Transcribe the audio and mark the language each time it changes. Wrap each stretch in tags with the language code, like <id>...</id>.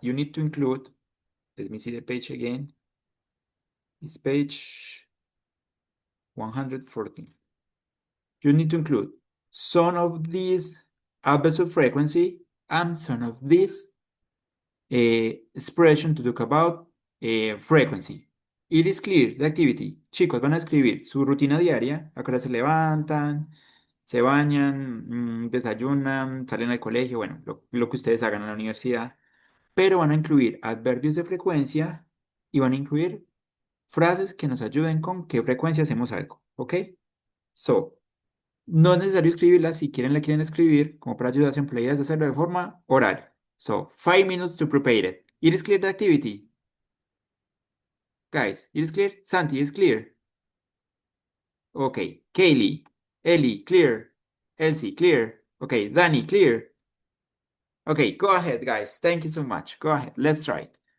<en>You need to include, let me see the page again. It's page 114. You need to include some of these adverbs of frequency and some of these expression to talk about frequency. It is clear, the activity.</en> <es>Chicos, van a escribir su rutina diaria, a qué hora se levantan, se bañan, desayunan, salen al colegio, bueno, lo que ustedes hagan en la universidad, pero van a incluir adverbios de frecuencia y van a incluir frases que nos ayuden con qué frecuencia hacemos algo, ¿ok? So, no es necesario escribirlas, si quieren la quieren escribir, como para ayudar, siempre la idea es hacerlo de forma oral.</es> <en>So, 5 minutes to prepare it. It is clear the activity. Guys, it is clear? Santi, is clear? Okay. Kaylee, Ellie, clear. Elsie, clear. Okay, Danny, clear. Okay, go ahead, guys. Thank you so much. Go ahead. Let's try it.</en>